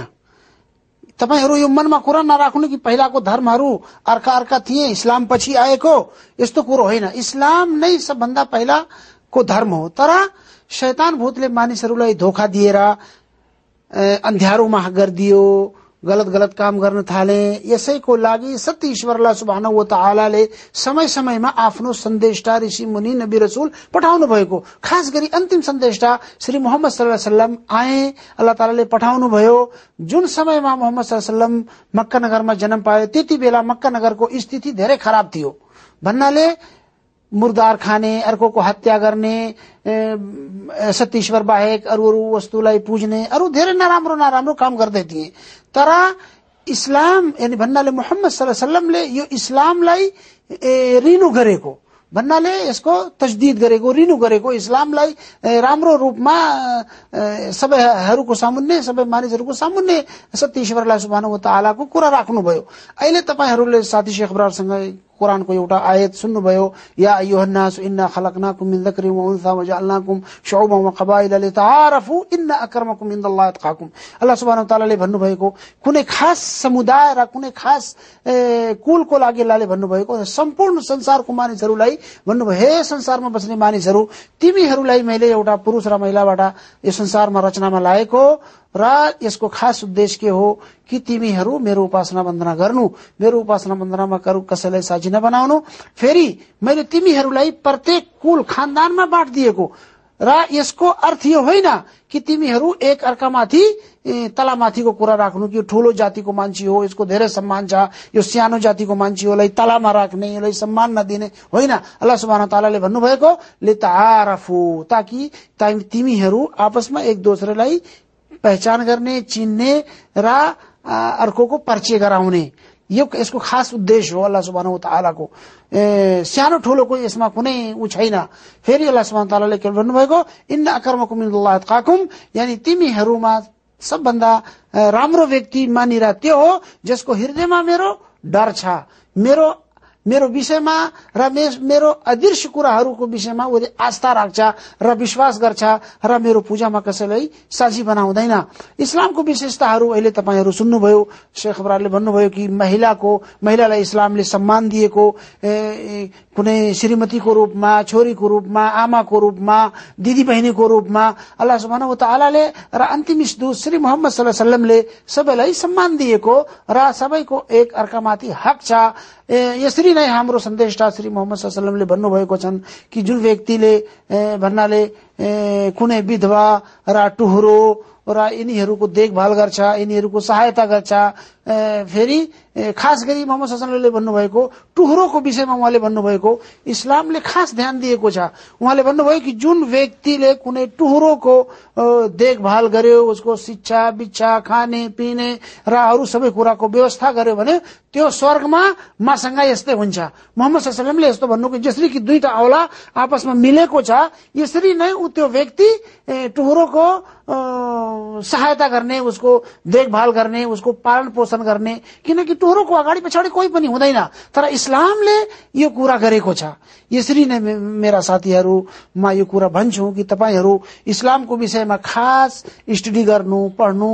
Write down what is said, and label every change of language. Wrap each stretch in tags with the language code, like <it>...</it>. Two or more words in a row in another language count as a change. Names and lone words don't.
<ne>तपाईहरु यो मनमा कुरा नराख्नु कि पहिलाको धर्महरु अर्का अर्का थिए, इस्लाम पछि आएको, यस्तो कुरो होइन। इस्लाम नै सबभन्दा पहिलाको धर्म हो। तर शैतान भूतले मानिसहरुलाई धोखा दिएर अन्ध्यारोमा गरिदियो, गलत गलत काम गर्न थाले। यसैको लागि सत्य ईश्वर अल्लाह</ne> <ar>سبحانه وتعالى</ar> <ne>समय समयमा आफ्नो सन्देशटा, ऋषि मुनि, नबी रसूल पठाउनु भएको, खास गरी अन्तिम सन्देशटा श्री मोहम्मद</ne> <ar>صلى الله عليه وسلم</ar> <ne>आए, अल्लाह तालाले पठाउनु भयो। जुन समयमा मोहम्मद</ne> <ar>صلى الله عليه وسلم</ar> <ne>मक्का नगरमा जन्म पाए, त्यति बेला मक्का नगरको स्थिति धेरै खराब थियो। भन्नाले मुर्दार खाने, अर्कोको हत्या गर्ने, सत्य ईश्वर बाहेक अरू वस्तुलाई पुज्ने, अरू धेरै नराम्रो नराम्रो काम गर्दै थिए। तर इस्लाम यानी भन्नाले मोहम्मद</ne> <ar>صلى الله عليه وسلم</ar> <ne>यो इस्लामलाई रिन्यू गरेको, भन्नाले यसको तजदीद गरेको, रिन्यू गरेको, इस्लामलाई राम्रो रूपमा सबैहरूको सामुन्ने, सबै मानिसहरूको सामुन्ने सत्य ईश्वरलाई</ne> <ar>سبحانه وتعالى</ar> <ne>कुरा राख्नुभयो। अहिले तपाईहरूले साथी शेख इब्रारसँग कुरानको एउटा आयत सुन्नुभयो,</ne> <ar>يا أيها الناس إنا خلقناكم من ذكر وأنثى وجعلناكم شعوبا وقبائل لتعارفوا إن أكرمكم عند الله أتقاكم.</ar> <ne>अल्लाह</ne> <ar>سبحانه وتعالى</ar> <ne>भन्नुभएको कुनै खास समुदाय र कुनै खास कुलको लागि अल्लाहले भन्नुभएको सम्पूर्ण संसारको मानिसहरूलाई भन्नुभयो, हे संसारमा बस्ने मानिसहरू, तिमीहरूलाई मैले एउटा पुरुष र महिलाबाट यो संसारमा रचनामा लाएको र यसको खास उद्देश्य के हो कि तिमीहरू मेरो उपासना वन्दना गर्नु, मेरो उपासना वन्दनामा कसैलाई साझी नबनाउनु। फेरि मैले तिमीहरूलाई प्रत्येक कुल खानदानमा बाँट दिएको र यसको अर्थ यो होइन कि तिमीहरू एक अर्कामाथि तलामाथिको कुरा राख्नु कि यो ठूलो जातिको मान्छे हो, यसको धेरै सम्मान छ, यो सानो जातिको मान्छे होलाई तलामा राख्ने, यसलाई सम्मान नदिने होइन। अल्लाह</ne> <ar>سبحانه وتعالى</ar> <ne>भन्नुभएको लितआरफु, ताकि तिमीहरू आपसमा एक दोस्रोलाई पहचान गर्ने, चिन्ने र अर्कोको परिचय गराउने, यो यसको खास उद्देश्य हो अल्लाह</ne> <ar>سبحانه وتعالى.</ar> <ne>सानो ठूलोको यसमा कुनै उ छैन। फेरि अल्लाह</ne> <ar>سبحانه وتعالى</ar> <ne>के भन्नुभएको,</ne> <ar>إن أكرمكم عند الله أتقاكم,</ar> <ne>यानी तिमीहरूमा सबभन्दा राम्रो व्यक्ति मानिर त्यो हो जसको हृदयमा मेरो डर छ, मेरो विषयमा र मेरो अदृश्य कुराहरूको विषयमा उसले आस्था राख्छ र विश्वास गर्छ र मेरो पूजामा कसैलाई साझी बनाउँदैन। इस्लामको विशेषताहरू अहिले तपाईहरू सुन्नुभयो, शेख इब्रारले भन्नुभयो कि महिलालाई इस्लामले सम्मान दिएको, कुनै श्रीमतीको रूपमा, छोरीको रूपमा, आमाको रूपमा, दिदी बहिनीको रूपमा अल्लाह</ne> <ar>سبحانه وتعالى</ar> <ne>र अन्तिम दूत श्री मोहम्मद</ne> <ar>صلى الله عليه وسلم</ar> <ne>सबैलाई सम्मान दिएको र सबैको एक अर्कामाथि हक छ। यसरी नै हाम्रो सन्देशटा श्री मोहम्मद</ne> <ar>صلى الله عليه وسلم</ar> <ne>भन्नुभएको छन् कि जुन व्यक्तिले भन्नाले कुनै विधवा र टुहुरो र यिनीहरूको देखभाल गर्छ, यिनीहरूको सहायता गर्छ। फेरि खास गरी मोहम्मद</ne> <ar>صلى الله عليه وسلم</ar> <ne>भन्नुभएको टुहुरोको विषयमा उहाँले भन्नुभएको इस्लामले खास ध्यान दिएको छ। उहाँले भन्नुभयो कि जुन व्यक्तिले कुनै टुहुरोको देखभाल गर्यो, उसको शिक्षा, बिच्छा, खाने पिने र अरू सबै कुराको व्यवस्था गर्यो भने त्यो स्वर्गमा मसँग यस्तै हुन्छ। मोहम्मद</ne> <ar>صلى الله عليه وسلم</ar> <ne>यस्तो भन्नु कि जसरी कि दुईटा औला आपसमा मिलेको छ, यसरी नै त्यो व्यक्ति टुहुरोको सहायता गर्ने, उसको देखभाल गर्ने, उसको पालन पोषण गर्ने, किनकि टुहुरोको अगाडि पछाडि कोही पनि हुँदैन। तर इस्लामले यो कुरा गरेको छ। यसरी नै मेरा साथीहरू म यो कुरा भन्छु कि तपाईहरू इस्लामको विषयमा खास स्टडी गर्नु, पढ्नु।</ne>